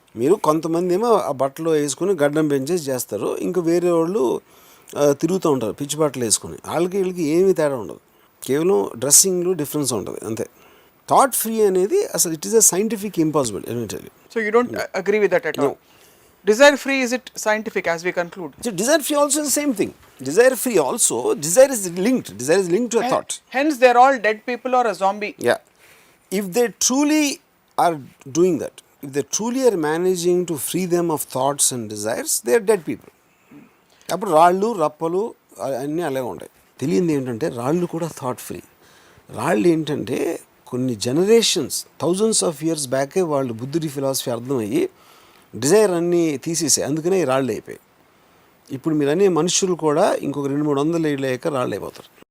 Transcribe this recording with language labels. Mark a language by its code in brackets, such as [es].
[te] మీరు కొంతమంది ఏమో ఆ బట్టలు వేసుకుని గడ్డం పెంచేసి చేస్తారు, ఇంకా వేరే వాళ్ళు తిరుగుతూ ఉంటారు పిచ్చి బట్టలు వేసుకుని. వీళ్ళకి ఏమీ తేడా ఉండదు, కేవలం డ్రెస్సింగ్లో డిఫరెన్స్ ఉంటుంది అంతే. [en] thought free [te] అనేది అసలు [en] It is a scientific impossible. So you don't agree with that at all? Desire free, is it scientific as we conclude? So desire free also is the same thing. Desire free also, desire is linked to a thought. Hence they're all dead people or a zombie. Yeah. If they truly are doing that, if they truly are managing to free them of thoughts and desires, they are dead people. [te] అప్పుడు రాళ్ళు రప్పలు అన్నీ అలాగే ఉంటాయి. తెలియంది ఏంటంటే రాళ్ళు కూడా థాట్ ఫ్రీ. రాళ్ళు ఏంటంటే కొన్ని జనరేషన్స్ థౌజండ్స్ ఆఫ్ ఇయర్స్ బ్యాకే వాళ్ళు బుద్ధుడి ఫిలాసఫీ అర్థమయ్యి డిజైర్ అన్నీ తీసేసాయి, అందుకనే ఈ రాళ్ళు అయిపోయాయి. ఇప్పుడు మీరు అనే మనుషులు కూడా ఇంకొక 200-300 ఏళ్ళు అయ్యాక రాళ్ళు అయిపోతారు.